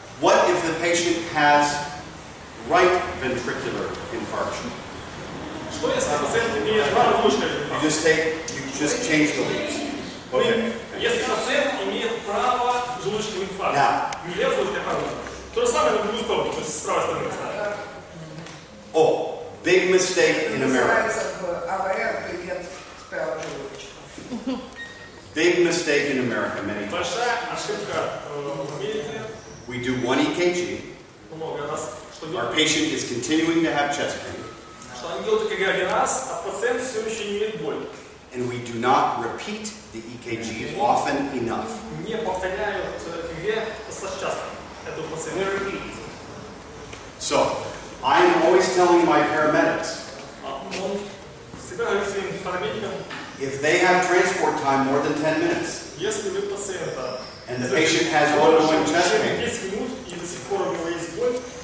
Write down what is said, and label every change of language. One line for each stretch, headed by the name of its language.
English: what if the patient has right ventricular infarction?
Russian: Что если пациент имеет правожелудочное
English: You just change the leads. Okay.
Russian: Если пациент имеет правожелудочный инфаркт,
English: Now.
Russian: не левожелудочный, а правожелудочный. То же самое на другую сторону, то есть с правой стороны поставить.
English: Oh, big mistake in America.
Russian: Называется в АВР клиент справа желудочка.
English: Big mistake in America, many times.
Russian: Большая ошибка в Америке,
English: We do one EKG.
Russian: много раз, что
English: Our
Russian: делают,
English: patient is continuing to have chest pain,
Russian: что они делают ЭКГ один раз, а пациент все еще имеет боль.
English: and we do not repeat the EKG often enough.
Russian: Не повторяют ЭКГ достаточно часто этого пациента.
English: So, I'm always telling my paramedics,
Russian: Он всегда говорит своим парамедикам,
English: if they have transport time more than 10 minutes,
Russian: если вы пациента
English: and the patient has ongoing chest pain,
Russian: 10 минут и до сих пор у него есть боль,